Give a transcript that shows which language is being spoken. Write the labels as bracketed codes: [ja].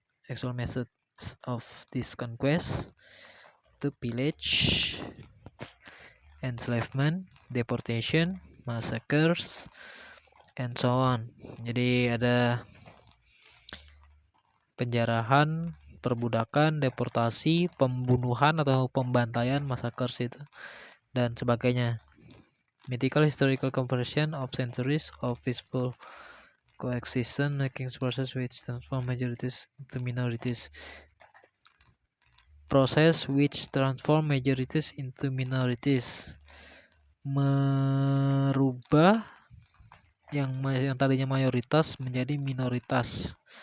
[en] Actual methods of this conquest itu pillage, enslavement, deportation, massacres, and so on. [id] Jadi ada penjarahan, perbudakan, deportasi, pembunuhan atau pembantaian, massacres itu dan sebagainya. [en] Mythical historical comparison of centuries of peaceful coexistence making process which transform majorities into minorities. Proses which transform majorities into minorities. [id] Merubah yang tadinya mayoritas menjadi minoritas.